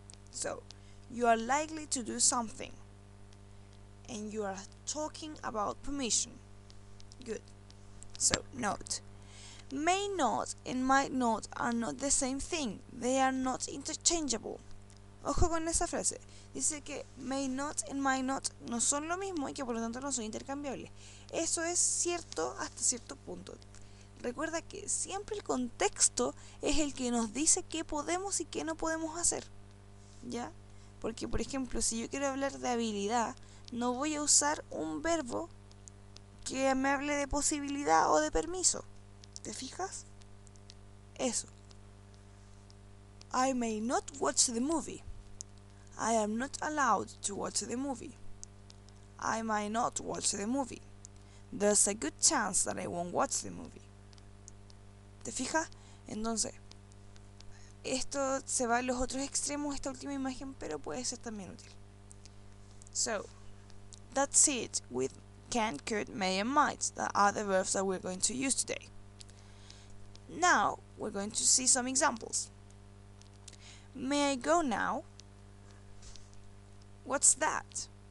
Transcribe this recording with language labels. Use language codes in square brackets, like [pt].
[en] So, you are likely to do something. And you are talking about permission. Good. So, note. May not and might not are not the same thing. They are not interchangeable. [es] Ojo con esa frase. Dice que [en] may not and might not [es] no son lo mismo y que por lo tanto no son intercambiables. Eso es cierto hasta cierto punto. Recuerda que siempre el contexto es el que nos dice qué podemos y qué no podemos hacer. ¿Ya? Porque, por ejemplo, si yo quiero hablar de habilidad, no voy a usar un verbo que me hable de posibilidad o de permiso. ¿Te fijas? Eso. [en] I may not watch the movie. I am not allowed to watch the movie. I might not watch the movie. There's a good chance that I won't watch the movie. [es] ¿Te fijas? Entonces, esto se va a los otros extremos, esta última imagen, pero puede ser también útil. [en] So, that's it with can, could, may, and might. That are the verbs that we're going to use today. Now, we're going to see some examples. May I go now? What's that?